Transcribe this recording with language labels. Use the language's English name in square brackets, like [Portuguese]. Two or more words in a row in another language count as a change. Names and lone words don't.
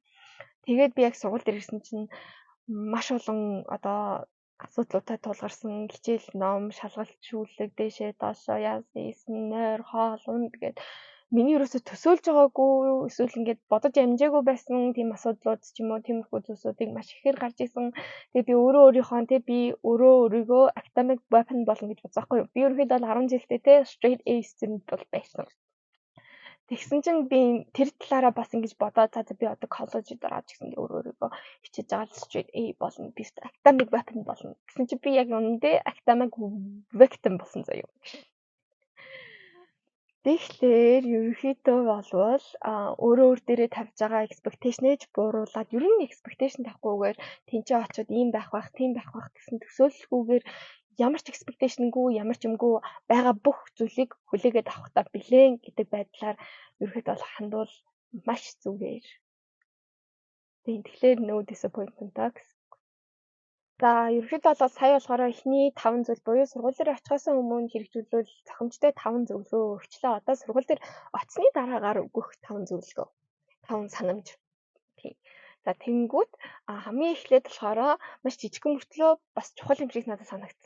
[Mongolian] Тэгээд би яг сургууль дээр ирсэн чинь маш олон одоо асуудлуудад тулгарсан хичээл ном, шалгалт, шүүлэг, дээшээ доошоо яасан, нойр, хоол, унд гэдэг миний ерөөсө төсөөлж байгаагүй эсвэл ингээд бодож амжаагүй байсан тийм асуудлууд ч юм уу тиймэрхүү зүйлсүүдийг маш ихээр гарч исэн. Тэгээ би өөрийгөө [English] academic weapon [Mongolian] болно гэж бодсон байхгүй юу. Би ерөнхийдөө 10 жилдээ те [English] straight A student [Mongolian] бол байсан. Тэгсэн чинь би тэр талаараа бас ингэж бодоод за би одоо коллежид ороод гэсэн өөрийгөө хичээж байгаа [English] straight A [Mongolian] болно. Би [English] academic weapon [Mongolian] болно. Гэсэн чинь би яг үнэндээ [English] academic victim [Mongolian] болсон заяа. Тэгэхээр ерөнхийдөө болвол өөрөө дээрээ тавьж байгаа expectation-ээж бууруулаад ер нь expectation тавихгүйгээр тэнцээ очиод ийм байх байх, тийм байх байх гэсэн төсөөлөлгүйгээр ямар ч expectation-гүй, ямар ч юмгүй байгаа бүх зүйлийг хүлээгээд авахтаа билээ гэдэг байдлаар ерөнхийдөө бол хандвал маш зүгээр. Тэгэхээр [English] no disappointment [Mongolian] гэсэн. За ерөнхийдөө бол сая болохоор эхний 5 зүйл буюу сургууль дээр очихоос өмнө хэрэгжүүлвэл зохимжтой 5 зөвлөгөө өгчлээ. Одоо сургууль дээр очсны дараагаар өгөх 5 зөвлөгөө. 5 санамж. Тийм. За тэнгүүд хамгийн эхлээд болохоор маш жижигхэн мөртлөө бас чухал юм шиг надад санагдсан.